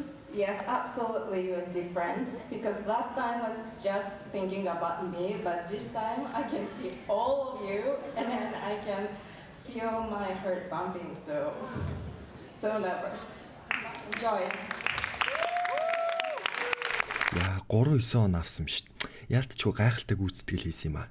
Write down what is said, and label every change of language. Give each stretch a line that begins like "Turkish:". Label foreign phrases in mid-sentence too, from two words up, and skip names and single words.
English: Yes, absolutely you're different because last time was just thinking about me, but this time I can see all of you and then I can feel my heart pumping, so nervous. Enjoy.
Mongolian: Яа 3-9 он авсан юм шүү дээ. Яалтчгүй гайхалтай гүйцэтгэл хийсэн юм аа.